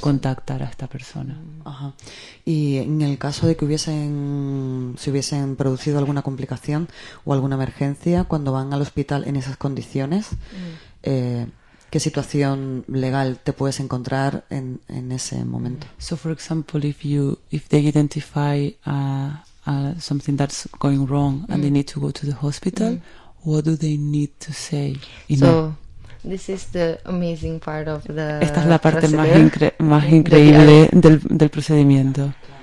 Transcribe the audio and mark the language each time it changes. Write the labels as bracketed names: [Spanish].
[Spanish] Contactar a esta persona. Y en el caso de que se hubiesen producido alguna complicación o alguna emergencia, cuando van al hospital en esas condiciones, ¿qué situación legal te puedes encontrar en ese momento? [English] So for example, if they identify something that's going wrong and they need to go to the hospital, what do they need to say? This is the amazing part of the [Spanish] Esta es la parte más increíble del procedimiento.